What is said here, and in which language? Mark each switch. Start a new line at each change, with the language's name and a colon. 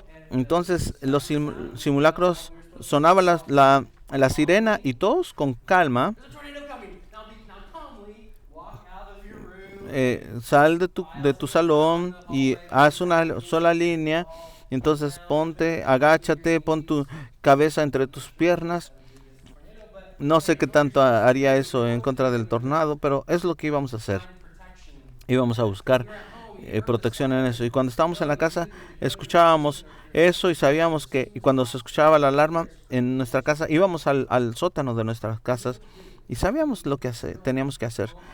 Spanish: Entonces los simulacros sonaba la sirena y todos con calma
English: There's a tornado coming. Now calmly walk out of your room.
Spanish: sal de tu salón y haz una sola línea. Entonces agáchate, pon tu cabeza entre tus piernas. No sé qué tanto haría eso en contra del tornado, pero es lo que íbamos a hacer. Íbamos a buscar protección en eso. Y cuando estábamos en la casa, escuchábamos eso y sabíamos que cuando se escuchaba la alarma en nuestra casa, íbamos al sótano de nuestras casas y sabíamos lo que teníamos que hacer.